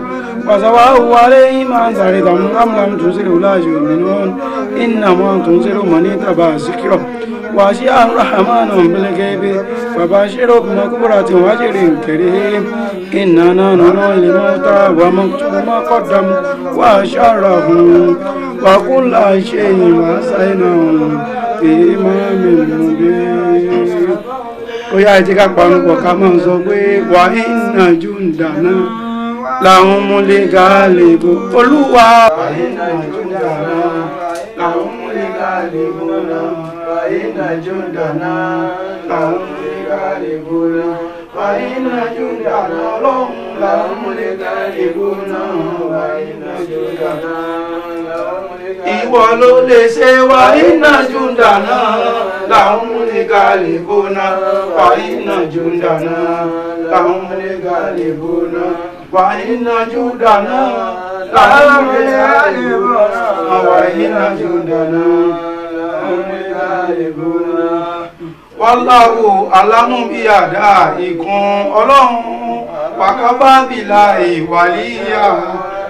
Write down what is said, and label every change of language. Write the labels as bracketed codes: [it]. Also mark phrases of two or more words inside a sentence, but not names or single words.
[ar] وسواء عليهم أنذرتهم أم لم تنذرهم لا يؤمنون إنما تنذر من اتبع الذكر وخشي الرحمن بالغيب فبشره بمغفرة وأجر كريم إننا نحيي الموتى ونكتب ما قدموا وأشرهم وكل شيء أحصيناه في إمام مبين. [yo] Ó yá ẹ jẹ́ ká panupọ̀ ká máa sọ pé [ar] وإن جندنا لهم الغالبون [yo] Olúwa. [ar] وإن جندنا لهم الغالبون. وإن جندنا لهم الغالبون. وإن جندنا لهم الغالبون. وإن جندنا لهم الغالبون. [yo] Ìwọ ló lè ṣe [ar] وإن جندنا لهم الغالبون. وإن جندنا لهم الغالبون. وإن جندنا لهم الغالبون. وإن جندنا لهم الغالبون. Wallahu alamu bi adaikum Ọlọ́run wàkábà bìlà ìwàlíyà